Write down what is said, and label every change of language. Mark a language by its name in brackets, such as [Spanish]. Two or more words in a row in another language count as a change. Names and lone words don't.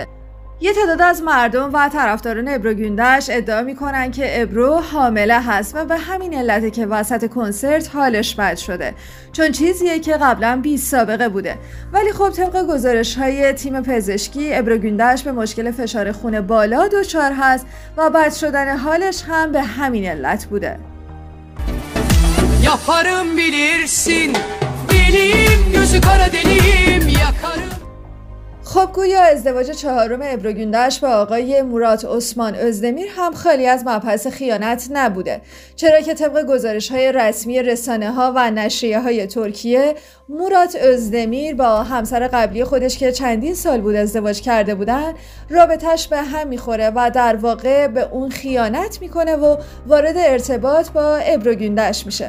[Persian] یه تعداد از مردم و طرفداران ابرو گوندش ادعا میکنن که ابرو حامله هست و به همین علته که وسط کنسرت حالش بد شده، چون چیزیه که قبلا بی سابقه بوده. ولی خب طبق گزارش‌های تیم پزشکی ابرو گوندش به مشکل فشار خون بالا دچار هست و بد شدن حالش هم به همین علت بوده. [Turkish] Yaparım bilirsin deliyim gözü kara deliyim yakarım. [Persian] خب گویا ازدواج 4 ابرو گوندش با آقای مراد عثمان özdemir هم خالی از مبحث خیانت نبوده، چرا که طبق گزارش‌های رسمی رسانه‌ها و نشریه‌های ترکیه مراد özdemir با همسر قبلی خودش که چندین سال بود ازدواج کرده بودن رابطش به هم میخوره و در واقع به اون خیانت میکنه و وارد ارتباط با ابرو گوندش میشه.